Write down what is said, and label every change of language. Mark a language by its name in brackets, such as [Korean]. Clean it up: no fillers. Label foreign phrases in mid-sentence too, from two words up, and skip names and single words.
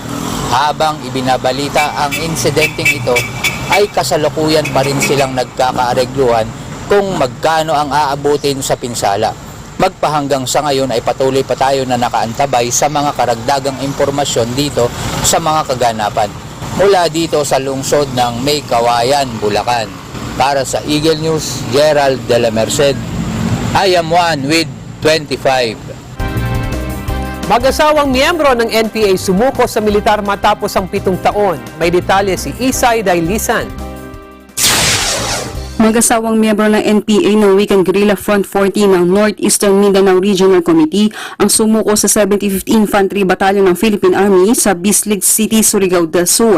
[Filipino] Habang ibinabalita ang insidenteng ito, ay kasalukuyan pa rin silang nagkakaaregluhan kung magkano ang aabutin sa pinsala. Magpahanggang sa ngayon ay patuloy pa tayo na nakaantabay sa mga karagdagang impormasyon dito sa mga kaganapan. Mula dito sa lungsod ng May Kawayan, Bulacan. Para sa Eagle News, Gerald de la Merced. [English] I am one with 25. [Filipino] Mag-asawang miyembro ng NPA sumuko sa militar matapos ang 7 taon. May detalye si Isay Dailisan. Mag-asawang miyembro ng NPA ng Weekend Guerrilla Front 40 ng Northeastern Mindanao Regional Committee ang sumuko sa 75th Infantry Battalion ng Philippine Army sa Bislig City, Surigao del Sur.